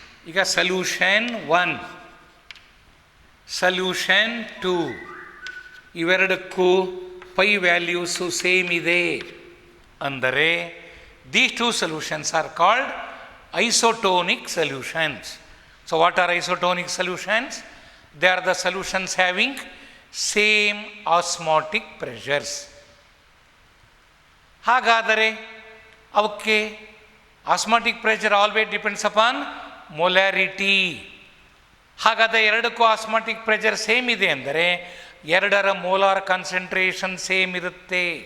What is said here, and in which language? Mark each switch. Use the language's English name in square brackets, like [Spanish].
[English] ಈಗ solution 1, solution 2 [Kannada] ಇವೆರಡಕ್ಕೂ [English] pi values same [Kannada] ಇದೆ ಅಂದರೆ [English] These 2 solutions are called isotonic solutions. So what are isotonic solutions? They are the solutions having same osmotic pressures. [Kannada] ಹಾಗಾದರೆ ಅವಕ್ಕೆ [English] Osmotic pressure always depends upon molarity. [Kannada] ಹಾಗಾದರೆ ಎರಡಕ್ಕೂ osmotic pressure same ಇದೆ ಅಂದರೆ ಎರಡರ molar concentration same ಇರುತ್ತೆ.